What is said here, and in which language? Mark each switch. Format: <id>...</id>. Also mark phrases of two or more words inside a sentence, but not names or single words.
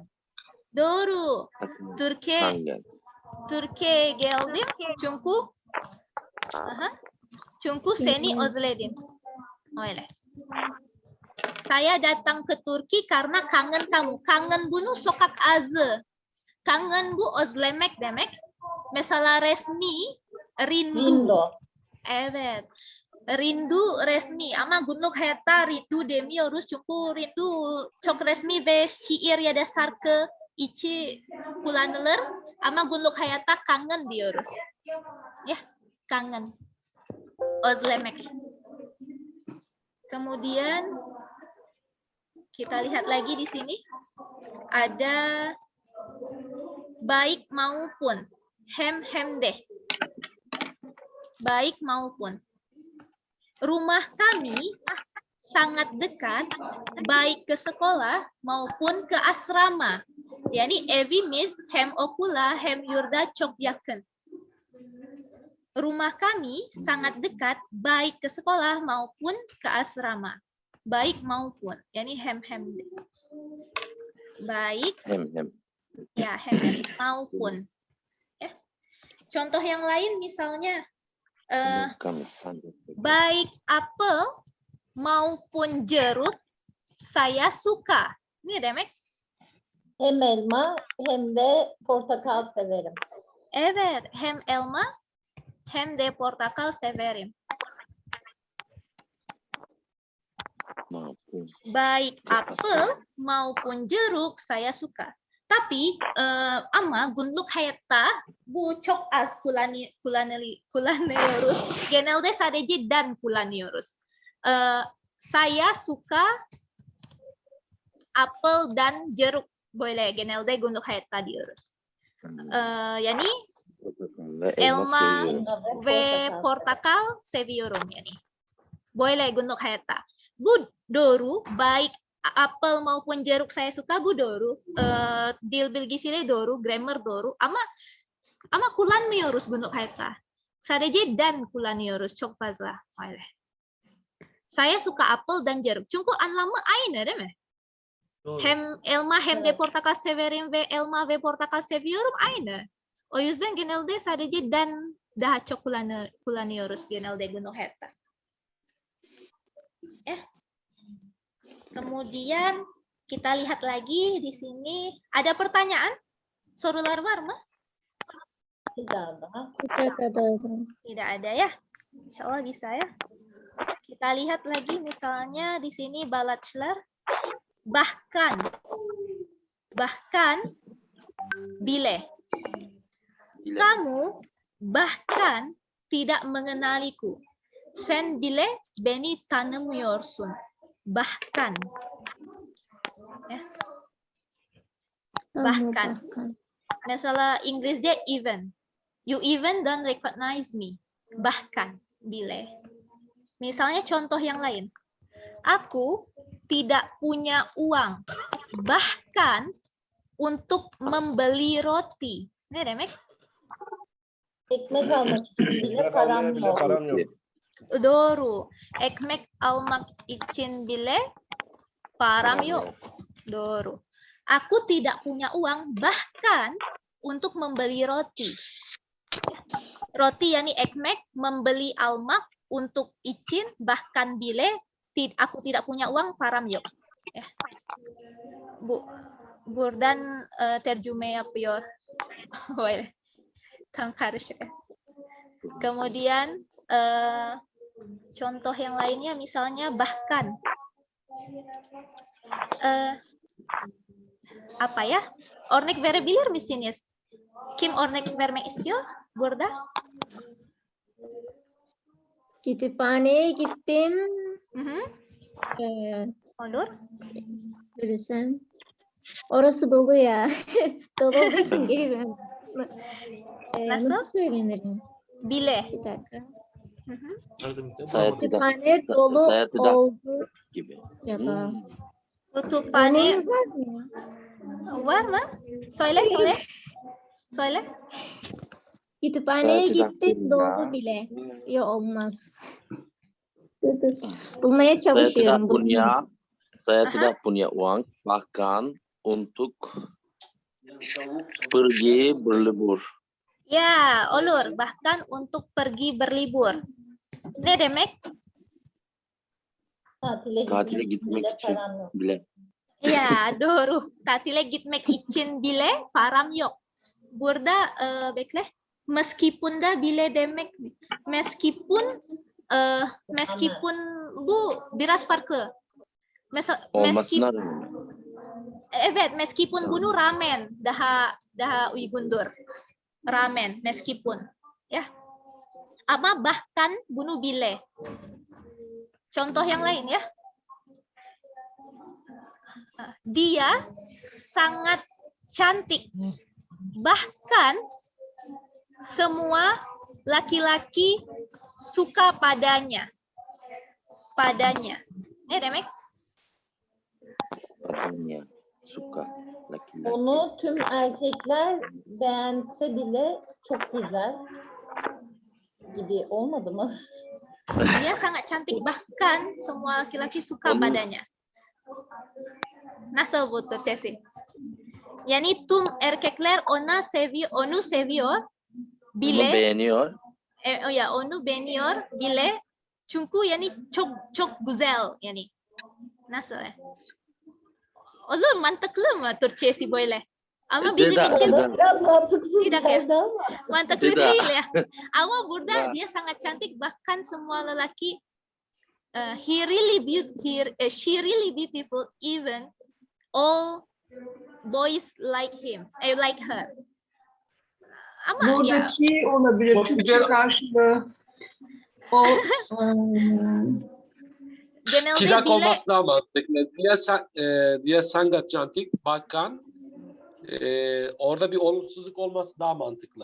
<tr>Doğru. Türkiye Kangen. Türkiye'ye geldim çünkü çünkü seni özledim. Öyle.</tr> <id>Saya datang ke Turki karena kangen kamu.</id> <tr>Kangen bunu sokak azı. Kangen bu özlemek demek. Mesela resmi rindu. Rindu. Evet. Rindu resmi ama günlük hayatta rindu demiyoruz çünkü rindu çok resmi ve şiir ya da şarkı içi kullanılır ama günlük hayatta kangen diyoruz. Ya, kangen. Özlemek. Kemudian kita lihat lagi di sini ada baik maupun hem deh.</tr> <id>Baik maupun. Rumah kami sangat dekat baik ke sekolah maupun ke asrama.</id> <tr>Yani evimiz hem okula hem yurda çok yakın.</tr> <id>Rumah kami sangat dekat baik ke sekolah maupun ke asrama. Baik maupun.</id> <tr>Yani hem deh. Baik. Hem. Ya, hem maupun. Ya.</tr> <id>Contoh yang lain misalnya baik apel maupun jeruk saya suka.</id> <tr>Ini demek? Hem elma hem de portakal severim. Evet, hem elma hem de portakal severim.</tr> <id>Baik apel maupun jeruk saya suka.</id> <tr>Tapi ama günlük hayatta bu çok az kullanıyoruz. Genelde sadece dan kullanıyoruz.</tr> <id>Saya suka apel dan jeruk.</id> <tr>Böyle genelde günlük hayatta diyoruz. Yani elma ve portakal seviyorum yani. Böyle günlük hayatta. Bu doğru,</tr> <id>baik apel maupun jeruk saya suka</id> <tr>bu doğru. Dil bilgisiyle doğru, grammar doğru. Ama kullanmıyoruz günlük hayatta. Sadece dan kullanıyoruz çok fazla. Öyle.</tr> <id>Saya suka apel dan jeruk.</id> <tr>Çünkü anlamı aynı değil mi? Hem elma hem de portakal severim ve elma ve portakal seviyorum aynı. O yüzden genelde sadece dan daha çok kullanıyoruz genelde günlük hayatta.</tr> <id>Kemudian kita lihat lagi di sini ada pertanyaan?</id> <tr>Sorular var mı?</tr> <id>Tidak ada ya. Insya Allah bisa ya. Kita lihat lagi misalnya di sini balatçılar bahkan bile.</id> <tr>Bile.</tr> <id>Kamu bahkan tidak mengenaliku.</id> <tr>Sen bile beni tanımıyorsun.</tr> <id>Bahkan. Ya. Bahkan.</id> <tr>Mesela İngilizce even.</tr> <en>You even don't recognize me.</en> <id>Bahkan bile. Misalnya contoh yang lain. Aku tidak punya uang. Bahkan untuk membeli roti.</id> <tr>Ne demek? Ekmek almak için bile Ekmek param almaya bile yok. param yok. Doğru. Ekmek almak için bile param yok. Doğru.</tr> <id>Aku tidak punya uang bahkan untuk membeli roti.</id> <tr>Roti yani ekmek,</tr> <id>membeli almak untuk için bahkan bile aku tidak punya uang</id> <tr>param yok. Bu buradan tercüme yapıyor. Böyle. Tam karışık.</tr> <id>Kemudian contoh yang lainnya misalnya bahkan apa ya?</id> <tr>Örnek verebilir misiniz? Kim örnek vermek istiyor burada? Kütüphaneye gittim. Hı hı. Olur. Söylesem. Orası dolu ya. Dolu olduğu için geri dön. Nasıl? Nasıl söylenir? Bile. Bir dakika. Hı hı.</tr> <id>Saya tidak.</id> <tr>Kütüphane dolu</tr> <id>Saya tidak.</id> <tr>oldu. Gibi. Ya da. Kütüphane Örneğiniz var mı? var mı? Söyle. Söyle. Kütüphaneye</tr> <id>Saya tidak</id> <tr>gittim punya. dolu bile. Yok olmaz. Bulmaya</tr> <id>Saya tidak</id> <tr>çalışıyorum.</tr> <id>punya. Saya</id> <tr>Aha.</tr> <id>tidak punya uang bahkan untuk pergi berlibur.</id> <tr>Ya, olur. Bahkan untuk pergi berlibur. Ne demek? Tatile gitmek Tatile için bile gitmek için param yok. bile. Ya, doğru. Tatile gitmek için bile param yok. Burada bekle. Meskipun da bile demek meskipun bu biraz farklı. Olmasına Meskipun rağmen. evet, meskipun bunu ramen daha uygundur. Ramen meskipun ya. Ama bahkan bunu bile.</tr> <id>Contoh yang lain ya. Dia sangat cantik. Bahkan semua laki-laki suka padanya.</id> <tr>Ne demek?</tr> <id>Padanya suka laki-laki.</id> <tr>Onu tüm erkekler beğense bile çok güzel gibi olmadı mı?</tr> <id>Dia sangat cantik bahkan semua laki-laki suka padanya.</id> <tr>Nasıl bu Türkçesi? Yani tüm erkekler onu seviyor Onu bile beğeniyor. Onu beğeniyor bile çünkü yani çok güzel yani. Nasıl ya? Olur mantıklı mı Türkçesi böyle? Ama bizim Tidak, için tidak. Biraz mantıksız Tidak ya? geldi ama. mantıklı Tidak. değil ya. Ama burada Nah.</tr> <id>dia sangat cantik bahkan semua lelaki</id> <en>she really beautiful even all boys like like her.</en> <tr>Ama ya Buradaki olabilir. Çok Türkçe güzel. karşılığı. O genelde Tidak bile olması daha mantıklı.</tr> <id>Dia sangat cantik.</id> <tr>Bakan orada bir olumsuzluk olması daha mantıklı.</tr>